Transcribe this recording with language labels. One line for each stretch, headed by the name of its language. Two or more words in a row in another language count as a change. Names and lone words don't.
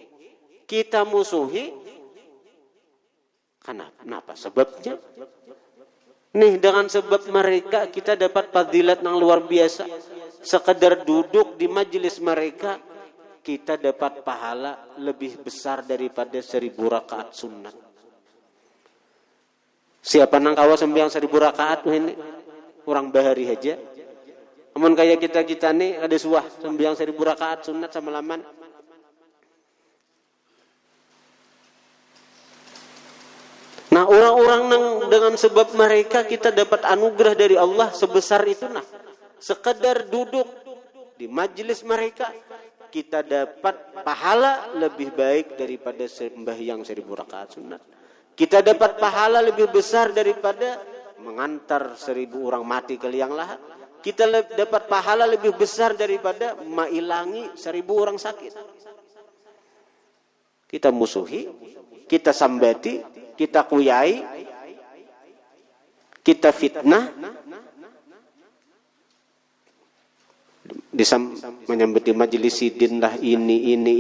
Indonesian: Kenapa? Sebabnya nih, dengan sebab mereka kita dapat fadilat yang luar biasa. Sekedar duduk di majelis mereka, kita dapat pahala lebih besar daripada 1000 rakaat sunat.
Banjar: Siapa nang kawa sembahyang 1000 rakaat ini? Orang bahari aja. Amun kayak kita nih ada suah sembahyang 1000 rakaat sunat sama laman.
Indonesian: Nah, orang-orang dengan sebab mereka kita dapat anugerah dari Allah sebesar itu sekedar duduk di majelis mereka kita dapat pahala lebih baik daripada sembahyang 1000 rakaat sunat. Kita dapat pahala lebih besar daripada mengantar 1000 orang mati ke liang lahat.
Banjar: Kita dapat pahala lebih besar daripada mailangi 1000 orang sakit. Kita musuhi, kita sambati, kita kuyai, kita fitnah, menyambeti majelis sidin lah ini.